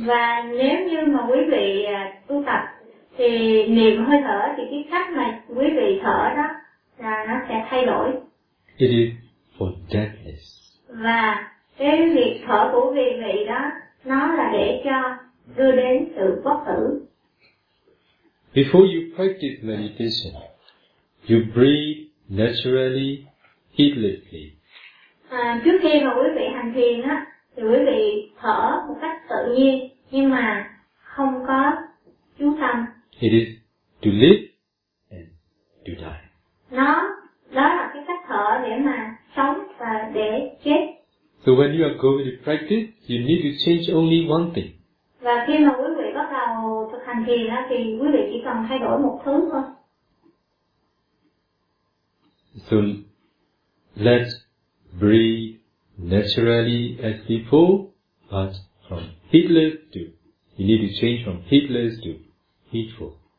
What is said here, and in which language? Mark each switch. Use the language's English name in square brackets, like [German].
[Vietnamese] Và nếu như mà quý vị tu tập thì niệm hơi thở thì cái cách mà quý vị thở đó là nó sẽ thay đổi. [English] It is for deathless. [Vietnamese] Và cái việc thở của quý vị đó nó là để cho đưa đến sự bất tử. [English] Before you practice meditation, you breathe naturally, heedlessly. [Vietnamese] Trước khi mà quý vị hành thiền á, thì quý vị thở một cách tự nhiên, nhưng mà không có chú tâm. [English] It is to live and to die. [Vietnamese] Nó, đó là cái cách thở để mà sống và để chết. sống và để chết. [English] So when you are going to practice, you need to change only one thing. [Vietnamese] Và khi mà quý vị bắt đầu thực hành thiền thì quý vị chỉ cần thay đổi một thứ thôi. [English] So let's breathe naturally as before, but from heatless to, you need to change from heatless to heatful.